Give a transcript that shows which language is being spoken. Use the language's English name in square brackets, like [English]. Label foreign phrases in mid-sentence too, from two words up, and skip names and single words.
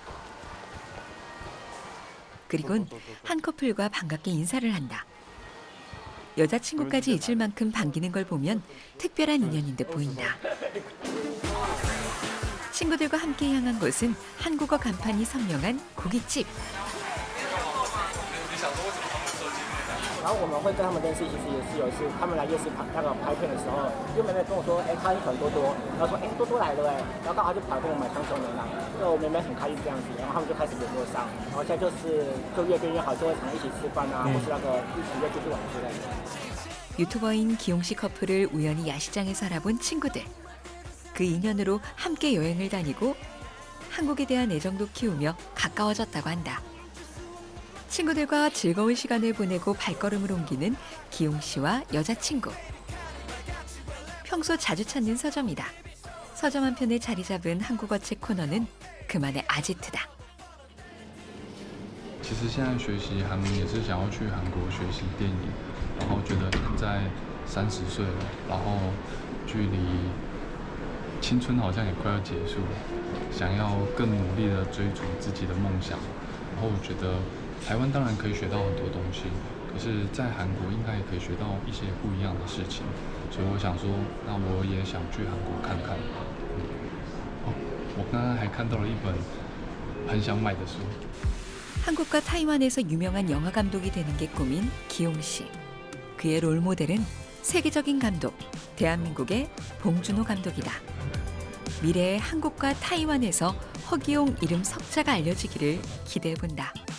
[Korean] 그리곤 한 커플과 반갑게 인사를 한다. 여자친구까지 잊을 만큼 반기는 걸 보면 특별한 인연인 듯 보인다. 친구들과 함께 향한 곳은 한국어 간판이 선명한 고깃집. [Chinese] 然后我们会跟他们认识，其实也是有一次他们来夜市拍片的时候，就妹妹跟我说，他很喜欢多多，然后说，多多来了哎，然后刚好就跑来跟我买香葱牛奶，就我妹妹很开心这样子，然后他们就开始联络上，然后现在就越变越好，就会常一起吃饭啊，或是一起约出去玩之类的。 [Korean] 유튜버인 기용 씨 커플을 우연히 야시장에서 알아본 친구들. 그 인연으로 함께 여행을 다니고 한국에 대한 애정도 키우며 가까워졌다고 한다. 친구들과 즐거운 시간을 보내고 발걸음을 옮기는 기용 씨와 여자친구. 평소 자주 찾는 서점이다. 서점 한편에 자리 잡은 한국어 책 코너는 그만의 아지트다. [Chinese] 其实现在学习韩文也是想要去韩国学习电影，然后觉得现在30岁了，然后距离青春好像也快要结束了，想要更努力的追逐自己的梦想，然后我觉得台湾当然可以学到很多东西，可是在韩国应该也可以学到一些不一样的事情，所以我想说，那我也想去韩国看看。我刚刚还看到了一本很想买的书。 [Korean] 한국과 타이완에서 유명한 영화 감독이 되는 게 꿈인 기용 씨. 그의 롤모델은 세계적인 감독, 대한민국의 봉준호 감독이다. 미래의 한국과 타이완에서 허기용 이름 석자가 알려지기를 기대해본다.